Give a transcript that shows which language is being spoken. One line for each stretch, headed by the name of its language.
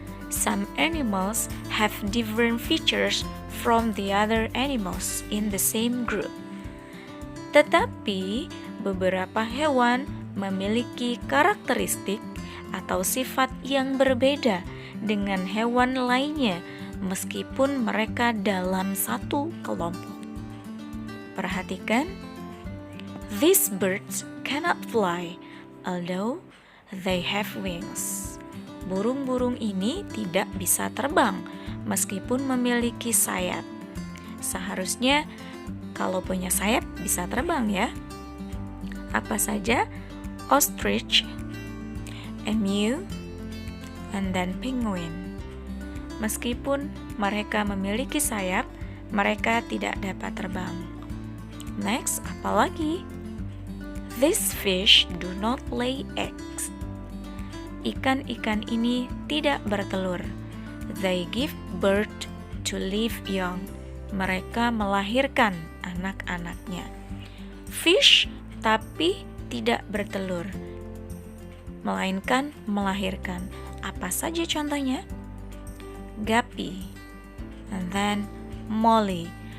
English: Some animals have different features from the other animals in the same group.
Indonesian: Tetapi beberapa hewan memiliki karakteristik atau sifat yang berbeda dengan hewan lainnya meskipun mereka dalam satu kelompok.
English: Perhatikan, these birds cannot fly, although they have wings.
Indonesian: Burung-burung ini tidak bisa terbang meskipun memiliki sayap. Seharusnya kalau punya sayap bisa terbang ya. Apa saja?
English: Ostrich, emu, and then penguin.
Indonesian: Meskipun mereka memiliki sayap, mereka tidak dapat terbang. Next, apa lagi?
English: These fish do not lay eggs.
Indonesian: Ikan-ikan ini tidak bertelur.
English: They give birth to live young.
Indonesian: Mereka melahirkan anak-anaknya. Fish tapi tidak bertelur, melainkan melahirkan. Apa saja contohnya? Guppy, and then molly.